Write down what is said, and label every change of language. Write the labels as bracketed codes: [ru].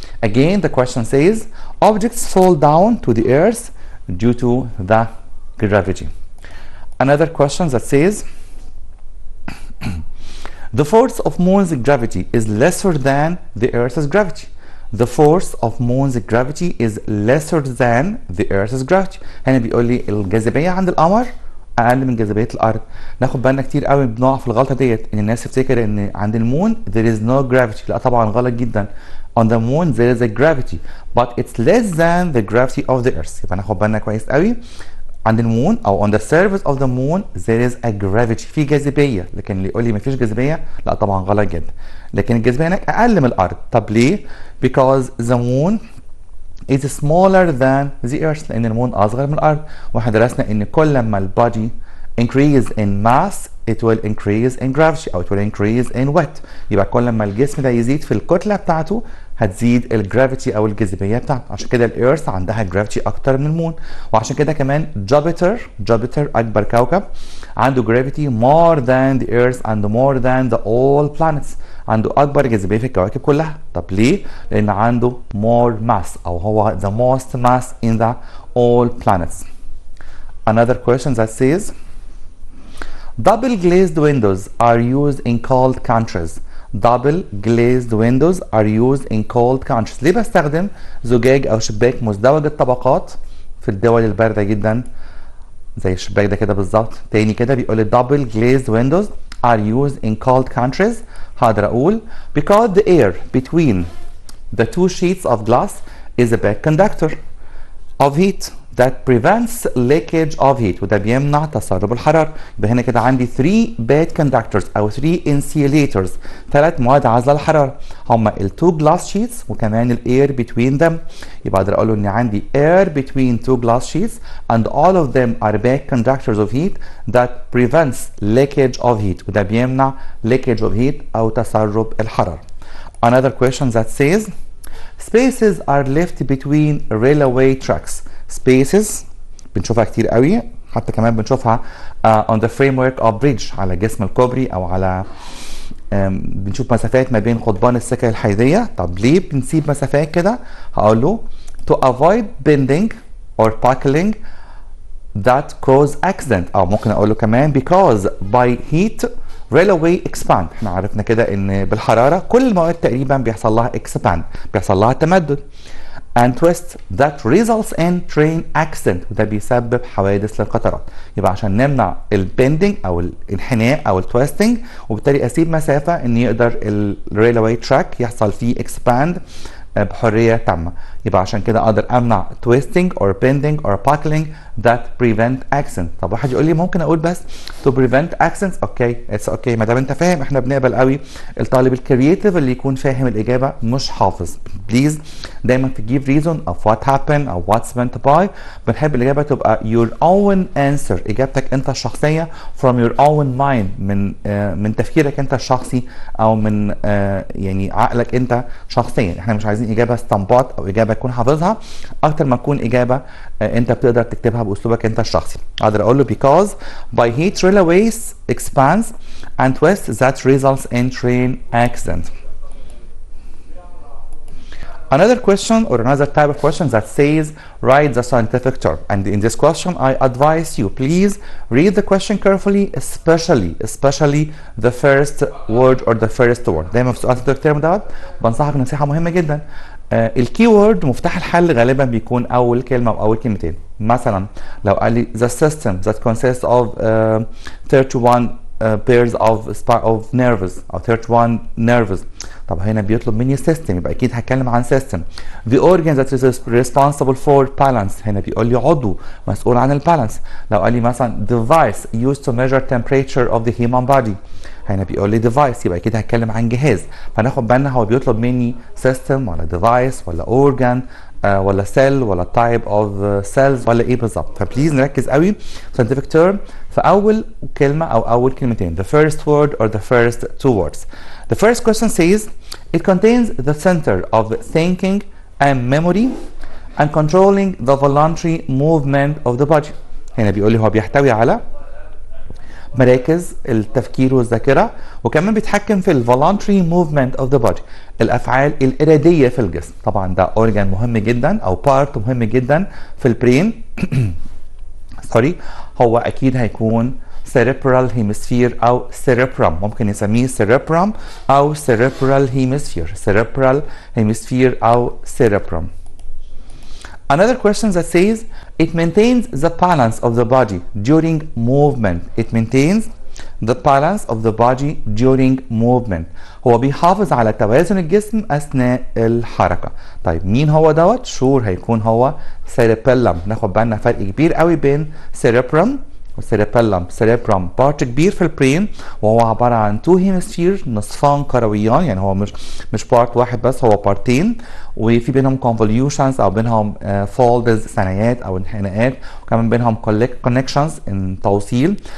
[en] Again, the question says objects fall down to the earth due to the gravity. Another question that says the force of moon's gravity is lesser than the earth's gravity. The force of moon's gravity is lesser than the earth's gravity. [ar] هنا بيقول لي الجاذبية عند القمر اقل من جاذبيه الارض. ناخد بالنا كتير قوي بنقع في الغلطه ديت ان الناس تفتكر ان عند المون [en] there is no gravity. [ar] لا طبعا غلط جدا. [en] On the moon there is a gravity but it's less than the gravity of the earth. [ar] يبقى ناخد بالنا كويس قوي عند المون او [en] on the surface of the moon there is a gravity. [ar] في جاذبيه، لكن اللي يقول لي مفيش جاذبيه لا طبعا غلط جدا. لكن الجاذبيه هناك اقل من الارض. طب ليه؟ [en] because the moon is smaller than the earth. [ar] لان المون اصغر من الارض، واحنا درسنا ان كل ما البادي [en] increase in mass it will increase in gravity او it will increase in weight. [ar] يبقى كل ما الجسم ده يزيد في الكتله بتاعته هتزيد الجرافيتي او الجاذبيه بتاعته. عشان كده الارث عندها جرافيتي اكتر من المون، وعشان كده كمان جوبيتر اكبر كوكب عنده جرافيتي [en] more than the earth and more than the all planets. [ar] عنده اكبر جاذبيه في الكواكب كلها. طب ليه؟ لان عنده [en] more mass او هو the most mass in the all planets. Another question that says double glazed windows are used in cold countries. Double glazed windows are used in cold countries. [ar] ليه بستخدم زجاج او شباك مزدوج الطبقات في الدول البارده جدا زي الشباك ده كده بالظبط؟ تاني كده بيقول لي [en] double glazed windows are used in cold countries. هقدر اقول because the air between the two sheets of glass is a bad conductor of heat that prevents leakage of heat. [ar] وده بيمنع تسرب الحرارة. يبقى هنا كده عندي 3 bad conductors أو 3 insulators، 3 مواد عازلة للحرارة، هما ال 2 glass sheets وكمان ال [en] air between them. [ar] يبقى أقدر أقول إن عندي [en] air between 2 glass sheets and all of them are bad conductors of heat that prevents leakage of heat. [ar] وده بيمنع [en] leakage of heat [ar] أو تسرب الحرارة. [en] Another question that says spaces are left between railway tracks. [ar] Spaces بنشوفها كتير قوي، حتى كمان بنشوفها on the framework of bridge على جسم الكوبري او على بنشوف مسافات ما بين قضبان السكك الحديديه. طب ليه بنسيب مسافات كده؟ هقول له [en] to avoid bending or buckling that cause accident. [ar] او ممكن اقول له كمان [en] because by heat railway expand. [ar] احنا عرفنا كده ان بالحراره كل المواد تقريبا بيحصل لها expand، بيحصل لها تمدد. [en] and twist that results in train accident، [ar] وده بيسبب حوادث للقطارات. يبقى عشان نمنع البندنج او الانحناء او التويستنج، وبالتالي اسيب مسافه ان يقدر الريلوي تراك يحصل فيه expand بحريه تامه. يبقى عشان كده اقدر امنع [en] twisting or bending or buckling that prevent accident. [ar] طب واحد يقول لي ممكن اقول بس [en] to prevent accidents. [ar] اوكي اتس اوكي ما دام انت فاهم. احنا بنقبل قوي الطالب الكرييتيف اللي يكون فاهم الاجابه مش حافظ. [en] Please دايما في give reason of what happened او what's meant by. [ar] بنحب الاجابه تبقى [en] your own answer، [ar] اجابتك انت الشخصيه [en] from your own mind، [ar] من تفكيرك انت الشخصي او من يعني عقلك انت شخصيا. احنا مش عايزين اجابه استنباط او اجابه تكون حافظها اكتر ما تكون اجابه انت بتقدر تكتبها باسلوبك انت الشخصي. [en] اقدر اقول له because by heat railways expands and twists that results in train accident. Another question or another type of question that says write the scientific term, and in this question I advise you please read the question carefully, especially the first word or the first word. [ar] دايما في سؤال scientific term دوت بنصحك نصيحه مهمه جدا. الكي وورد مفتاح الحل غالبا بيكون اول كلمه او اول كلمتين. مثلا لو قال لي [en] the system that consists of 31 pairs of nerves او 31 nerves. [ar] طب هنا بيطلب مني system، يبقى اكيد هتكلم عن system. [en] the organ that is responsible for balance، [ar] هنا بيقول لي عضو مسؤول عن البالانس. لو قال لي مثلا [en] device used to measure temperature of the human body، [ar] هنا بيقول لي device، يبقى اكيد هتكلم عن جهاز. فناخد بالنا هو بيطلب مني system ولا device ولا organ ولا cell ولا type of cells ولا ايه بالظبط. فبليز نركز قوي scientific term في اول كلمه او اول كلمتين، [en] the first word or the first two words. The first question says it contains the center of thinking and memory and controlling the voluntary movement of the body. [ar] هنا بيقول لي هو بيحتوي على مراكز التفكير والذاكره، وكمان بيتحكم في الفولونتري موفمنت اوف ذا بودي، الافعال الاراديه في الجسم. طبعا ده اورجان مهم جدا او بارت مهم جدا في البرين. سوري، هو اكيد هيكون cerebral hemisphere او cerebrum، ممكن نسميه cerebrum او cerebral hemisphere، cerebral hemisphere او cerebrum. [en] Another question that says it maintains the balance of the body during movement. It maintains the balance of the body during movement. [ar] هو بيحافظ على توازن الجسم أثناء الحركة. طيب مين هو دوت؟ شور هيكون هو cerebellum. ناخد بالنا فرق كبير قوي بين cerebrum cerebrum بارت كبير في البرين، وهو عباره عن تو هيمسفير، نصفان كرويان، يعني هو مش بارت واحد بس، هو بارتين، وفي بينهم كونفوليوشنز او بينهم فولدز ثنايات او انحناءات، وكمان بينهم كونكشنز توصيل.